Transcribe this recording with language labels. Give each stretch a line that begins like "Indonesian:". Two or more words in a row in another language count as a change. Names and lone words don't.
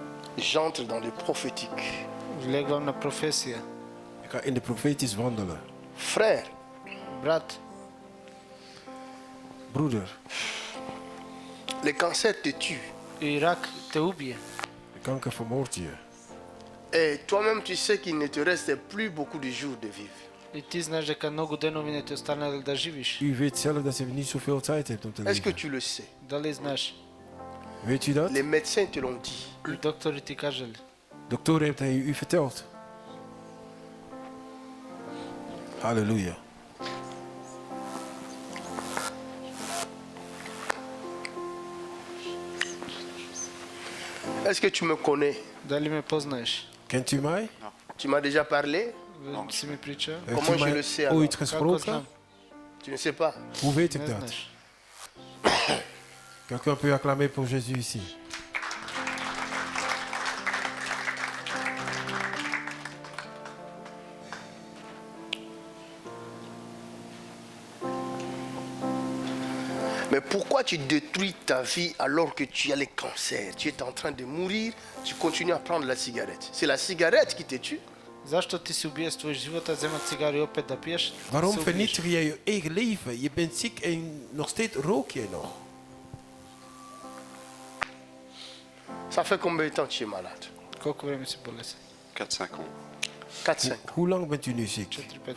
French: J'entre dans le prophétique.
Macedonian: Влегам на професия.
Dutch: Ik ga in de profetisch wandelen.
French: Frère,
Macedonian: Брат,
Dutch: Broeder,
French: le cancer te tue.
Macedonian: и рак те убие.
Dutch: de kanker vermoordt je.
French: Et toi-même, tu sais qu'il ne te reste plus beaucoup de jours de vivre.
Macedonian: И ти знаеш дека многу денови не ти останали да живиш.
Dutch: U weet zelf dat je niet zoveel tijd hebt om te
French: Est-ce que
Dutch: leven.
French: tu le sais?
Macedonian: Дали знаеш?
Dutch: Weet u dat?
French: Les médecins te l'ont dit.
Macedonian: И доктори ти кажали.
Dutch: Dokter heeft hij u verteld. Halleluja.
French: Est-ce que tu me connais?
Macedonian: Дали ме познаеш?
Dutch: Kent u mij?
French: Tu m'as déjà parlé?
Macedonian: Си ми прича?
Dutch: Heeft
French: Comment
Dutch: u
French: je
Dutch: mij
French: le sais alors?
Dutch: ooit
Macedonian: Како
Dutch: gesproken?
Macedonian: знам?
French: Tu ne sais pas.
Dutch: Hoe weet ik
Macedonian: Не
Dutch: dat?
Macedonian: знаеш.
French: Quelqu'un peut acclamer pour Jésus ici. Mais pourquoi tu détruis ta vie alors que tu as le cancer? Tu es en train de mourir, tu continues à prendre la cigarette. C'est la cigarette qui te tue?
Macedonian: Зашто ти си убиествуваш живота, земат цигари и опет да пиеш?
Dutch: Waarom
Macedonian: се убиеш.
Dutch: vernietig jij je eigen leven? Je bent ziek en nog steeds rook je nog.
French: Ça fait combien de temps que tu es malade?
Macedonian: Колко време си болесен?
French: 4-5 ans. 4-5 ans.
Dutch: Hoe lang bent u nu ziek? 4-5